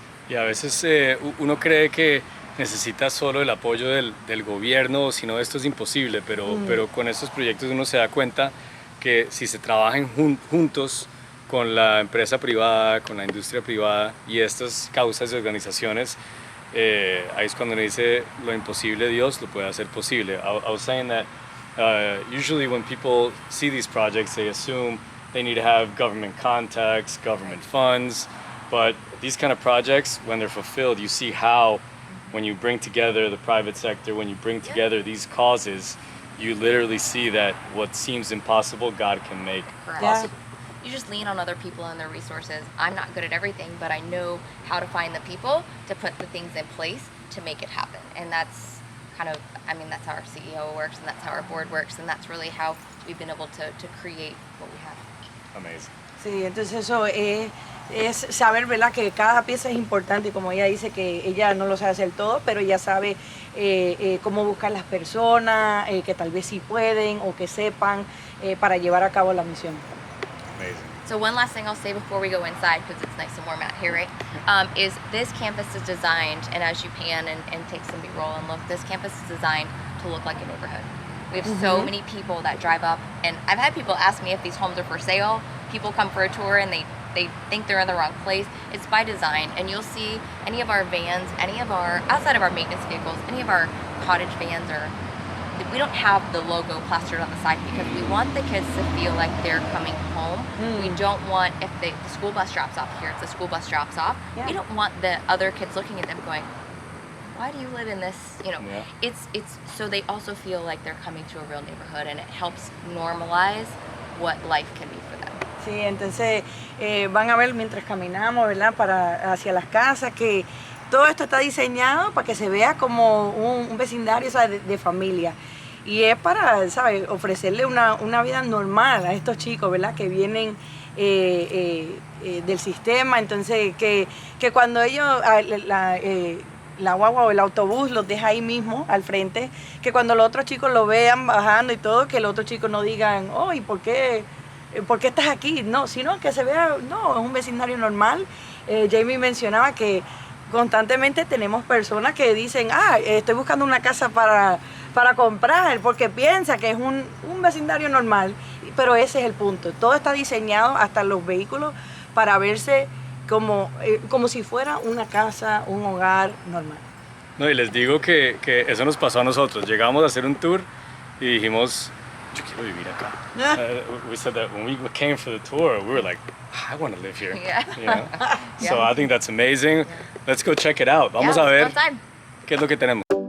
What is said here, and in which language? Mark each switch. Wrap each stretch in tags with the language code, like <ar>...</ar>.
<es>Y a veces uno cree que necesita solo el apoyo del gobierno, si no esto es imposible, pero con estos proyectos uno se da cuenta que si se trabajan juntos con la empresa privada, con la industria privada y estas causas y organizaciones, ahí es cuando uno dice lo imposible Dios lo puede hacer posible.</es> <en>I was saying that usually when people see these projects they assume they need to have government contacts, government funds, but these kind of projects, when they're fulfilled, you see how when you bring together the private sector, when you bring together these causes, you literally see that what seems impossible, God can make possible. You just lean on other people and their resources. I'm not good at everything, but I know how to find the people to put the things in place to make it happen. And that's kind of, I mean, that's how our CEO works, and that's how our board works, and that's really how we've been able to create what we have. Amazing.</en> <es>Sí, entonces eso es saber, ¿verdad?, que cada pieza es importante, como ella dice que ella no lo sabe hacer todo, pero ella sabe cómo buscar las personas que tal vez sí pueden o que sepan para llevar a cabo la misión.</es> <en>Amazing. So one last thing I'll say before we go inside, because it's nice and warm out here, right, is this campus is designed, and as you pan and take some B-roll and look, this campus is designed to look like a neighborhood. We have so many people that drive up, and I've had people ask me if these homes are for sale. People come for a tour and they think they're in the wrong place. It's by design, and you'll see any of our vans, any of our, outside of our maintenance vehicles, any of our cottage vans we don't have the logo plastered on the side because we want the kids to feel like they're coming home. We don't want, if the school bus drops off here, if the school bus drops off, we don't want the other kids looking at them going, why do you live in this, you know? It's so they also feel like they're coming to a real neighborhood, and it helps normalize what life can be for them.</en> <es>Sí, entonces van a ver mientras caminamos, ¿verdad?, hacia las casas, que todo esto está diseñado para que se vea como un vecindario, ¿sabes?, de familia. Y es para, ¿sabes?, ofrecerle una vida normal a estos chicos, ¿verdad?, que vienen del sistema. Entonces, que cuando ellos, la guagua o el autobús los deja ahí mismo al frente, que cuando los otros chicos lo vean bajando y todo, que los otros chicos no digan, oh, ¿y por qué estás aquí? No, sino que se vea, no, es un vecindario normal. Jamie mencionaba que constantemente tenemos personas que dicen, estoy buscando una casa para comprar, porque piensa que es un vecindario normal, pero ese es el punto. Todo está diseñado, hasta los vehículos, para verse como si fuera una casa, un hogar normal. No, y les digo que eso nos pasó a nosotros. Llegamos a hacer un tour y dijimos, yo quiero vivir acá.</es> <en>We said that when we came for the tour, we were like, I want to live here. You know? So I think that's amazing. Let's go check it out.</en> <es>Vamos a ver qué es lo que tenemos.</es>